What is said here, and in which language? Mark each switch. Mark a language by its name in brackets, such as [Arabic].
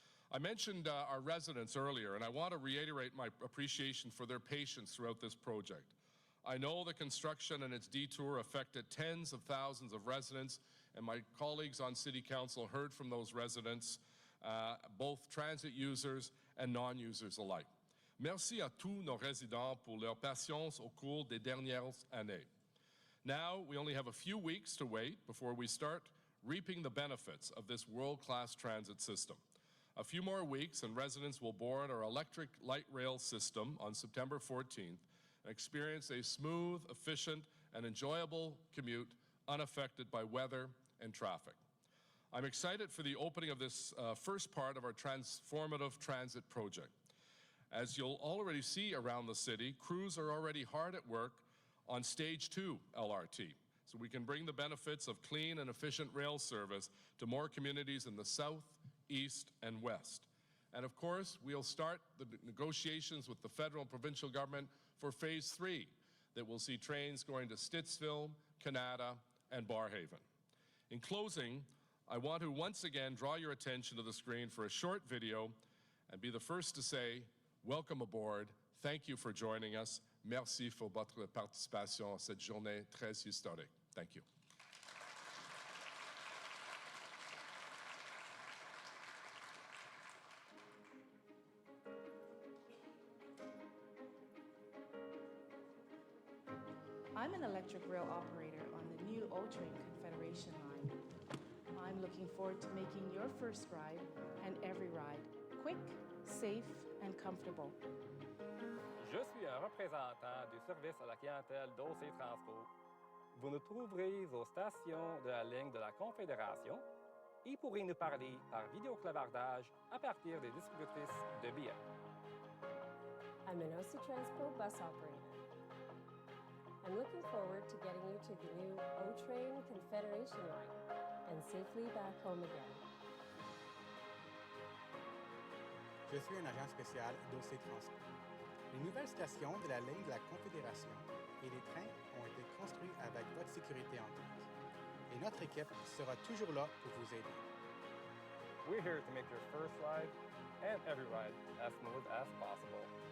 [English] I mentioned our residents earlier, and I want to reiterate my appreciation for their patience throughout this project. I know the construction and its detour affected tens of thousands of residents, and my colleagues on City Council heard from those residents, both transit users and non-users alike. [French] Merci à tous nos résidents pour leur patience au cours des dernières années. [English] Now, we only have a few weeks to wait before we start reaping the benefits of this world-class transit system. A few more weeks and residents will board our electric light rail system on September 14th and experience a smooth, efficient, and enjoyable commute unaffected by weather and traffic. I'm excited for the opening of this first part of our transformative transit project. As you'll already see around the city, crews are already hard at work on Stage 2 LRT, so we can bring the benefits of clean and efficient rail service to more communities in the south, east, and west. And of course, we'll start the negotiations with the federal and provincial government for Phase 3 that will see trains going to Stittsville, Canada, and Barrhaven. In closing, I want to once again draw your attention to the screen for a short video and be the first to say, welcome aboard. Thank you for joining us. [French] Merci pour votre participation à cette journée très historique. [English] Thank you. I'm an electric rail operator on the new O-Train Confederation line. I'm looking forward to making your first ride and every ride quick, safe, and comfortable. [French] Je suis un représentant du service à la clientèle d'OC Transpo. Vous nous trouverez aux stations de la ligne de la Confédération et pourrez nous parler par vidéoclavardage à partir des distributrices de billets. [English] I'm an OC Transpo bus operator. I'm looking forward to getting you to the new O-Train Confederation line and safely back home again. [French] Je suis un agent spécial d'OC Transpo. Les nouvelles stations de la ligne de la Confédération et les trains ont été construits avec votre sécurité en tête. Et notre équipe sera toujours là pour vous aider. [English] We're here to make your first ride and every ride as smooth as possible.